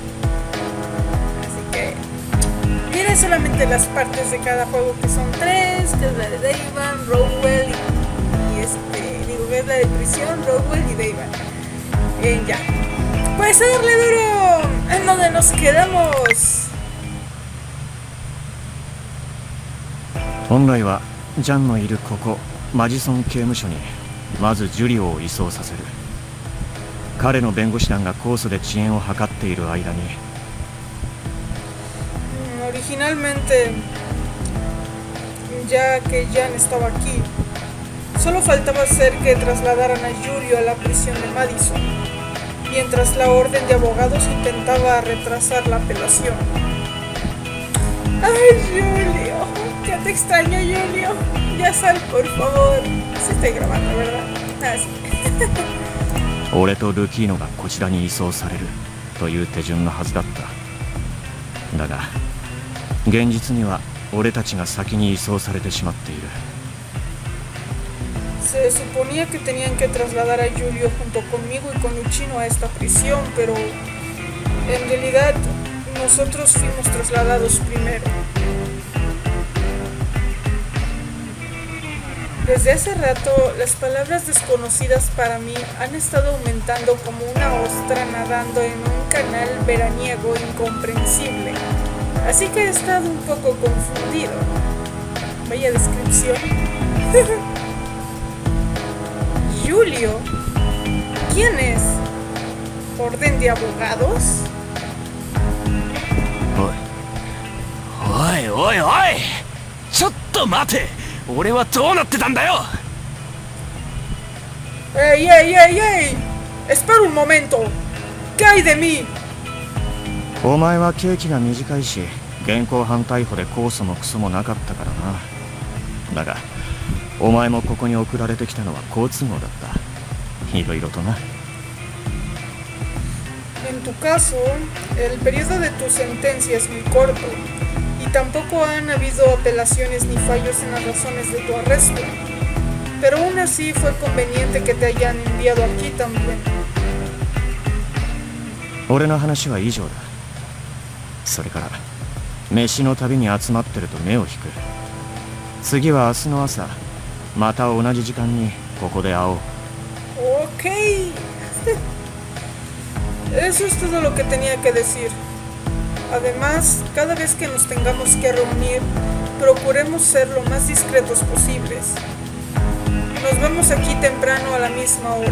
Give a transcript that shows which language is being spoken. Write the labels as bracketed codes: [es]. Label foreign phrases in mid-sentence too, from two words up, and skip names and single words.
[es] Así que tiene solamente las partes de cada juego, que son tres, que es la de Dayvan, Rowell que es la de prisión, Rowell y Dayvan. Ya. Pues a darle duro, en donde nos quedamos. [ja] 本来はジャンのいるここマジソン刑務所にまずジュリオを移送させる。彼の弁護士団が控訴で遅延を図っている間に [es] Originalmente, ya que Jan estaba aquí, solo faltaba hacer que trasladaran a Julio a la prisión de Madison, mientras la orden de abogados intentaba retrasar la apelación. ¡Ay, Julio! ¡Ya te extraño, Julio! Ya sal, por favor. Se está grabando, ¿verdad? Ah, sí. [ja] 俺とルキーノがこちらに移送されるという手順のはずだった。だが現実には俺たちが先に移送されてしまっている。 [es] Se suponía que tenían que trasladar a Julio junto conmigo y con Uchino a esta prisión, pero en realidad nosotros fuimos trasladados primero. Desde hace rato, las palabras desconocidas para mí han estado aumentando como una ostra nadando en un canal veraniego incomprensible. Así que he estado un poco confundido. Vaya descripción. Julio, ¿quién es? ¿Orden de abogados? [ja] おいおいおい、ちょっと待て。俺はどうなってたんだよ。 [es] ¡Ey, ey, ey, ey! ¡Espera un momento! ¿Qué hay de mí? [ja] お前は刑期が短いし現行犯逮捕で控訴もクソもなかったからな。だがお前もここに送られてきたのは好都合だった。いろいろとな。 [es] En tu caso, el periodo de tu sentencia es muy corto y tampoco han habido apelaciones ni fallos en las razones de tu arresto. Pero aún así fue conveniente que te hayan enviado aquí también. [ja] 俺の話は以上だ。それから飯の旅に集まってると目を引く。次は明日の朝また同じ時間にここで会おう。 [es] Ok. Eso es todo lo que tenía que decir. Además, cada vez que nos tengamos que reunir, procuremos ser lo más discretos posibles. Nos vemos aquí temprano a la misma hora.